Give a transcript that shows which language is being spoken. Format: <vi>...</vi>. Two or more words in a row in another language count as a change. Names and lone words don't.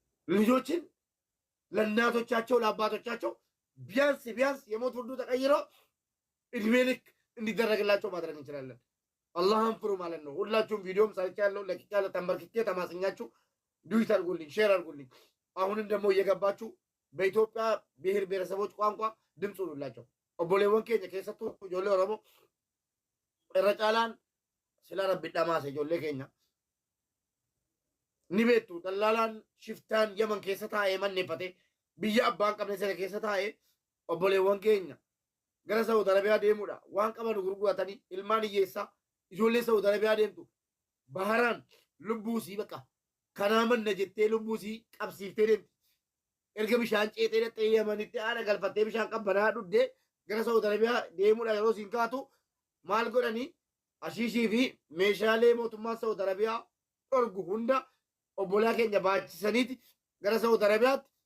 <am>ልጆችን ለእናቶቻቸው ለአባቶቻቸው ቢያንስ የሞት ፍርዱ ተቀይሮ እድሜ ልክ እንዲደረግላቸው ማድረግ እንችላለን። አላህን ፍሩ ማለት ነው። ሁላችሁም ቪዲዮም ሰርቻለሁ፣ ለቅቄያለሁ። ተንበርክኬ ተማጽኛችሁ ዱይት አድርጉልኝ፣ ሼር አድርጉልኝ። አሁንም ደግሞ እየገባችሁ በኢትዮጵያ ብሔር ብሔረሰቦች ቋንቋ ድምፅ ሁኑላቸው።</am> <om>obboleewwan keenya keessattuu ijoollee Oromoo rechaalaan sila Rabbii daamasee ijoollee keenya nibeetu daldalaan shiftaan Yaman keessa taa'ee manneeffate biyya abbaan qabne sana keessa taa'ee obboleewwan keenya gara Saawud Arabiyaa deemuudha waan qaban gurguratanii ilmaan hiyyeessaa ijoollee Saawud Arabiyaa deemtu baharaan lubbuusii baqa kanaa manna jettee lubbuusii qabsiiftee deemti erga bishaan ceetee dhattee yemanitti haadha galfattee bishaan qabbanaa dhuddee gara Saawud Arabiyaa deemuudha yeroo siin kaatu maal godhanii ashiishii fi meeshaalee mootummaan Saawud Arabiyaa dhorgu hunda obbolaa keenya baachisaniiti gara Saawud Arabiyaatti</om>